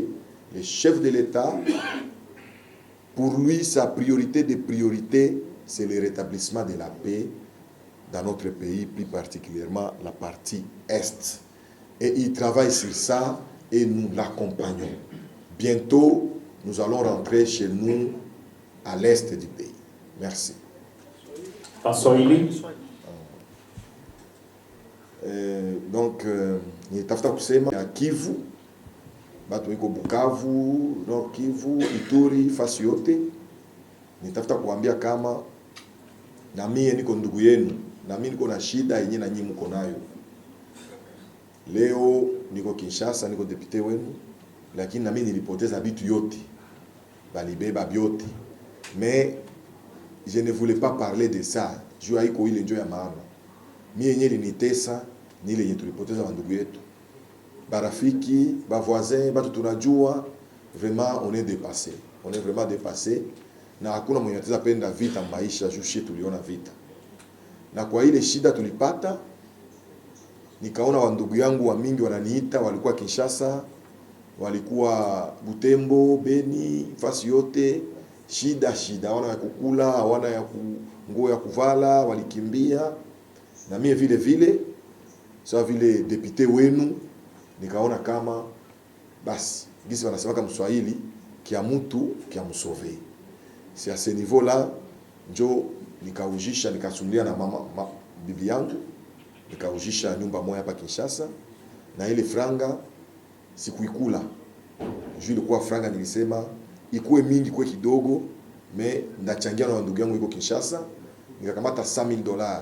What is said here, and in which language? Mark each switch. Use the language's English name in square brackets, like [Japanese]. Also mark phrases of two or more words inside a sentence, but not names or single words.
[French] Le chef de l'État, pour lui, sa priorité des priorités, c'est le rétablissement de la paix dans notre pays, plus particulièrement la partie Est. Et il travaille sur ça et nous l'accompagnons. Bientôt, nous allons rentrer chez nous à l'Est du pays. Merci. Donc, [Swahili] nitafuta kusema ya Kivu, batu iko Bukavu, Nord Kivu, Ituri, fasi yote. Nitafuta kuambia kama na mie niko ndugu yenu, na mimi niko na shida yenye na nyinyi mko nayo. Leo niko Kinshasa, niko depute wenu, lakini na mimi nilipoteza vitu yote. Balibeba biote. [French] Mais je ne voulais pas parler de ça. [Swahili] Jua iko ile njo ya maana. Mie yenye linitesa ni ile yenye tulipoteza wandugu yetu. Barafiki, ba voisins, batu tunajua, [French] vraiment on est dépassé. On est vraiment dépassé. [Swahili] Na hakuna mwenye ataweza penda vita maisha, jushi tuliona vita. Na kwa ile shida tulipata, nikaona wandugu yangu wa mingi wananiita, walikuwa Kinshasa, walikuwa Butembo, Beni, fasi yote, shida, hawana ya kukula, hawana ya nguo ya kuvala, walikimbia. Na mie vile vile, sawa vile depute wenu, nikaona kama, basi, gisi wanasemaka Mswahili, kia mtu, kia msove. [French] C'est à ce niveau-là, [Swahili] njo nikaujisha, nikasumulia na bibi yangu, nikaujisha nyumba moja hapa Kinshasa, na ile franga sikuikula. Juu ilikuwa franga nilisema, ikuwe mingi kwe kidogo, me ndachangia na ndugu yangu iko Kinshasa, nikakamata 100,000 $.